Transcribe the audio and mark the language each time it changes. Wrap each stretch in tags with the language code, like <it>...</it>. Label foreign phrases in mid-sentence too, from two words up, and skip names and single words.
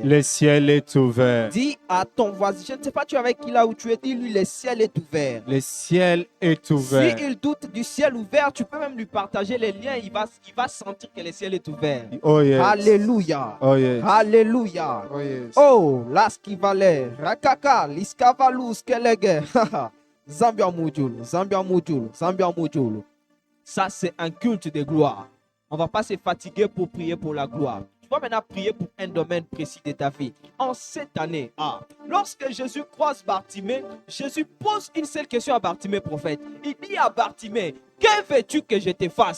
<fr>Le ciel est ouvert. Dis à ton voisin, je ne sais pas tu es avec qui là où tu es, dis-lui, le ciel est ouvert. Le ciel est ouvert. S'il doute du ciel ouvert, tu peux même lui partager les liens, il va sentir que le ciel est ouvert.</fr> <en>Oh yes.</en> <fr>Alléluia.</fr> <en>Oh yes.</en> <fr>Alléluia.</fr> <en>Oh yes. Oh, l'askivale, rakaka, liskavalus kelege. Zambia Mujul, Zambia Mujul, Zambia Mujul.</en> <fr>Ça, c'est un culte de gloire. On ne va pas se fatiguer pour prier pour la gloire. Tu vas maintenant prier pour un domaine précis de ta vie. En cette année, lorsque Jésus croise Bartimée, Jésus pose une seule question à Bartimée, prophète. Il dit à Bartimée, que veux-tu que je te fasse?</fr>